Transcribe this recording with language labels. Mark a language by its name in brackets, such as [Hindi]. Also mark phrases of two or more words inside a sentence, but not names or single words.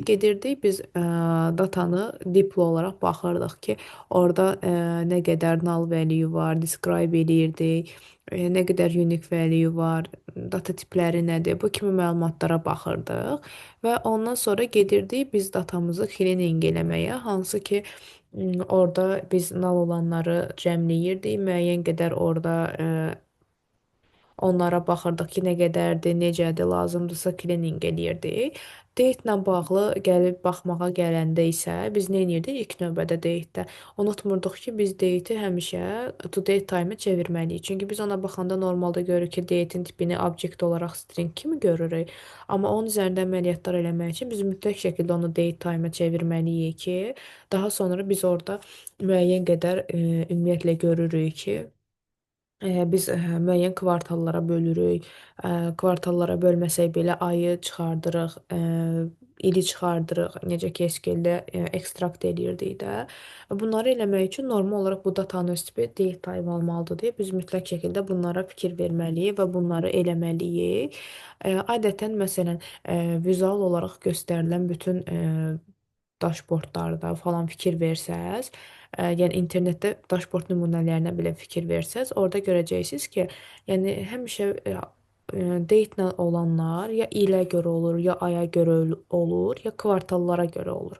[Azerbaijani] Gedirdik biz datanı diplo olaraq baxırdıq ki, orada nə qədər [English] null value [Azerbaijani] var, describe edirdik, nə qədər [English] unique value [Azerbaijani] var, data tipləri nədir, bu kimi məlumatlara baxırdıq və ondan sonra gedirdik biz datamızı cleaning eləməyə, hansı ki orada biz null olanları cəmləyirdik, müəyyən qədər orada onlara baxırdıq ki, nə qədərdir, necədir, lazımdırsa cleaning eləyirdik. Date-lə bağlı gəlib baxmağa gələndə isə biz nə edirdik? İlk növbədə date-də unutmurduq ki, biz date-i həmişə [English] to date time- [Azerbaijani] ə çevirməliyik. Çünki biz ona baxanda normalda görürük ki, date-in tipini object olaraq string kimi görürük. Amma onun üzərində əməliyyatlar eləmək üçün biz mütləq şəkildə onu [English] date time- [Azerbaijani] ə çevirməliyik ki, daha sonra biz orada müəyyən qədər ümumiyyətlə görürük ki, biz müəyyən kvartallara bölürük. Kvartallara bölməsək belə ayı çıxardırıq, ili çıxardırıq. Necə ki, SQL-də ekstrakt eləyirdik də. Bunları eləmək üçün normal olaraq bu datanın öz tipi [English] date type [Azerbaijani] almalıdır deyə biz mütləq şəkildə bunlara fikir verməliyik və bunları eləməliyik. Adətən məsələn vizual olaraq göstərilən bütün daşbordlarda falan fikir versəz, yəni internetdə daşbord nümunələrinə belə fikir versəz, orada görəcəksiniz ki, yəni həmişə date-lə olanlar ya ilə görə olur, ya aya görə olur, ya kvartallara görə olur.